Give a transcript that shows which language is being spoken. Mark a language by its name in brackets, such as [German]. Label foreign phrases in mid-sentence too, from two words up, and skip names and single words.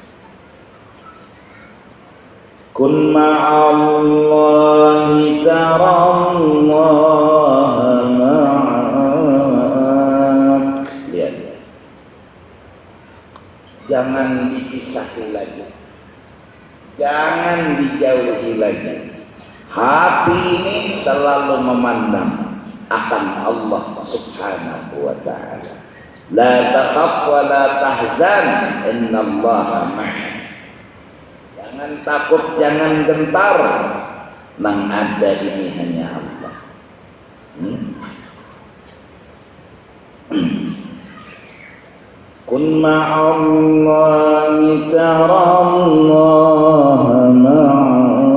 [Arabic] Kun ma'allahi tarallaha ma'ak. [Indonesian] Lihat, jangan dipisahi lagi, jangan dijauhi lagi. Hati ini selalu memandang akan Allah [Arabic] Subhanahu wa Ta'ala. La takhaf wa la tahzan, innallaha ma'ana. [Banjar] Jangan takut, jangan gentar, nang ada ini hanya Allah. [Arabic] Kun ma'allahi tarallaha ma'ak.